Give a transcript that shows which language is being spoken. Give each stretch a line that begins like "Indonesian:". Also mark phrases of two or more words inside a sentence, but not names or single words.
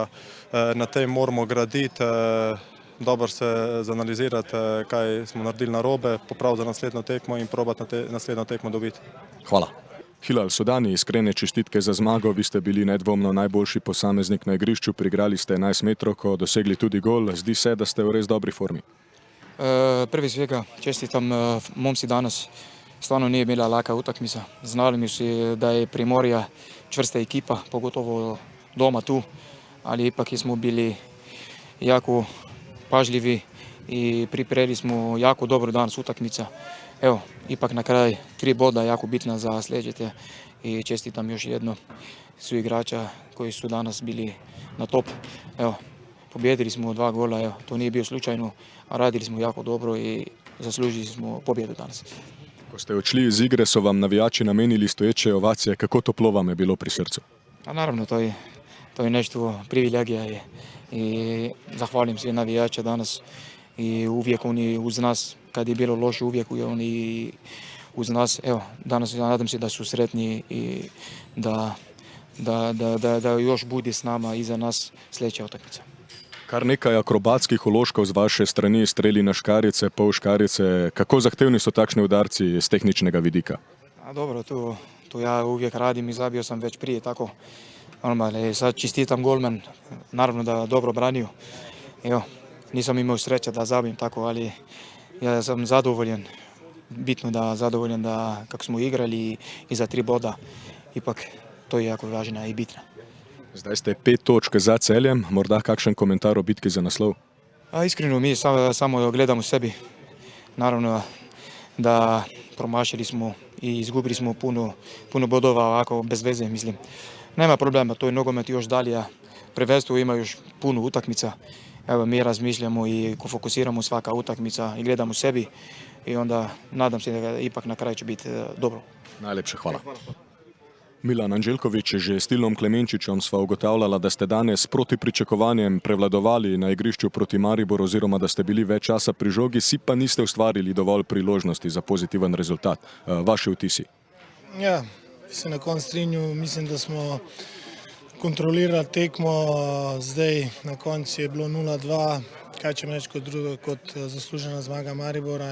Slovenian: Na tem moramo graditi, dobro se zanalizirati, kaj smo naredili narobe, popraviti za naslednjo tekmo in probati naslednjo tekmo dobiti. Hvala. Hilal Sudani, iskrene čestitke za zmago. Vi ste bili nedvomno najboljši posameznik na igrišču, priigrali ste 11 metrovko, dosegli tudi gol. Zdi se, da ste v res dobri formi.
Croatian: Prvi svega čestitam momci danas. Stvarno nije bila laka utakmica. Znali mi su da je Primorje čvrsta ekipa, pogotovo doma tu, ali ipak smo bili jako pažljivi i pripremili smo jako dobro danas utakmica. Evo, ipak na kraj 3 boda jako bitna za sljedeće i čestitam još jedno su igrača koji su danas bili na top. Evo, pobjedili smo 2 gola, evo, to nije bio slučajno, a radili smo jako dobro i zaslužili smo pobjedu danas.
Slovenian: Ko ste odšli iz igre, so vam navijači namenili stoječe ovacije. Kako toplo vam je bilo pri srcu?
Croatian: A naravno, to je nešto privilegija i zahvalim svim navijača danas i uvijek oni uz nas, kad je bilo loše, uvijek oni uz nas. Evo, danas nadam se da su sretni i da još bude s nama iza nas sljedeća utakmica.
Slovenian: Kar nekaj akrobatskih vložkov z vaše strani, streli na škarjice, pol škarjice. Kako zahtevni so takšni udarci z tehničnega vidika?
Croatian: A dobro, to ja uvijek radim i zabio sam već prije tako. Sad čestitam golman, naravno da dobro branio. Evo, nisam imao sreće da zabijem tako, ali ja sam zadovoljen. bitno da zadovoljan da kako smo igrali i za 3 boda. Ipak to je jako važna i bitna.
Slovenian: Zdaj ste 5 točk za Celjem, morda kakšen komentar o bitki za naslov?
Croatian: A iskreno mi samo gledamo sebi. Naravno da promašili smo i izgubili smo puno bodova ovako bez veze, mislim. Nema problema, to je nogomet još dalje, a prvenstvo ima još puno utakmica. Evo, mi razmišljamo i fokusiramo svaka utakmica i gledamo sebi i onda nadam se da ipak na kraju će biti dobro.
Slovenian: Najlepše hvala. Milan Anđelković, že s Tilnom Klemenčičem sva ugotavljala, da ste danes proti pričakovanjem prevladovali na igrišču proti Mariboru oziroma da ste bili več časa pri žogi, si pa niste ustvarili dovolj priložnosti za pozitiven rezultat. Vaši vtisi? Ja, se na koncu strinju, mislim, da smo kontrolirali tekmo, zdaj na koncu je bilo 0-2, kaj če reči kot zaslužena zmaga Maribora.